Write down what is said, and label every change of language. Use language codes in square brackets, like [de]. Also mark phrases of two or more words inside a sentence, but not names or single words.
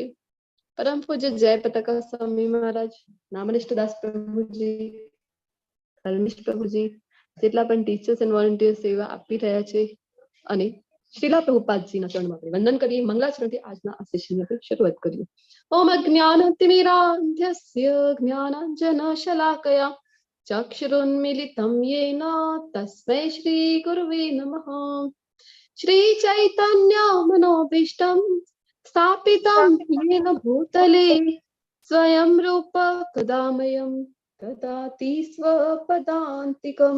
[gu] પરમ પૂજ્ય જય પતાકા સ્વામી મહારાજ, નામનિષ્ઠ દાસ પ્રભુજી, ધર્મિષ્ઠ પ્રભુજી, જેટલા પણ ટીચર્સ એન્ડ વોલન્ટિયર સેવા આપી રહ્યા છે, અને શ્રીલા પ્રભુપાદજીના ચરણમાં આપણે વંદન કરીએ। મંગલાચરણથી આજના આ સેશનની આપણે શરૂઆત કરીએ। [sa] ઓમ અજ્ઞાનતિમિરાન્ધસ્ય જ્ઞાનાંજનશલાકયા ચક્ષુરુન્મીલિतं येन तस्मै श्री गुरुवे नमः। श्री चैतन्य मनोभीष्टं स्थापितं येन भूतले स्वयं रूप कदामयं ददाति स्वपदान्तिकं।